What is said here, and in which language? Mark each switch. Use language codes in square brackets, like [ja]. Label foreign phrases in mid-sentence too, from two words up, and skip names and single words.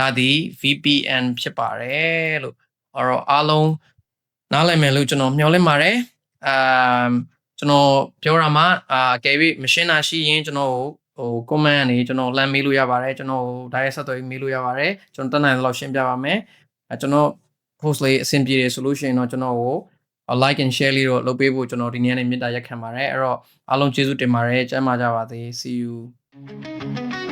[my] ဒီ VPN ဖြစ်ပါတယ်လို့အဲ့တော့အားလုံးနားလည်မယ်လို့ကျွန်တော်မျှော်လင့်ပါတယ်ကျွန်တော်ပြောရမှာကဲပြီးမရှင်းတာရှိရင်ကျွန်တော်ဟို comment ကနေကျွန်တော်လှမ်းမေးလို့ရပါတယ်ကျွန်တော် direct ဆက်သွယ်မေးလို့ရပါတယ်ကျွန်တော်တက်နိုင်တဲ့လောက်ရှင်းပြပါမယ်ကျွန်တော် post လေးအဆင်ပြေတယ်ဆိုလို့ရှိရင်တော့ကျွန်တော်ကို [en] like and share [my] လေးတော့လုပ်ပေးဖို့ကျွန်တော်ဒီနေ့နဲ့မေတ္တာရက်ခံပါတယ်အဲ့တော့အားလုံးကျေးဇူးတင်ပါတယ်ကျမ်းမာကြပါစေ [en] see you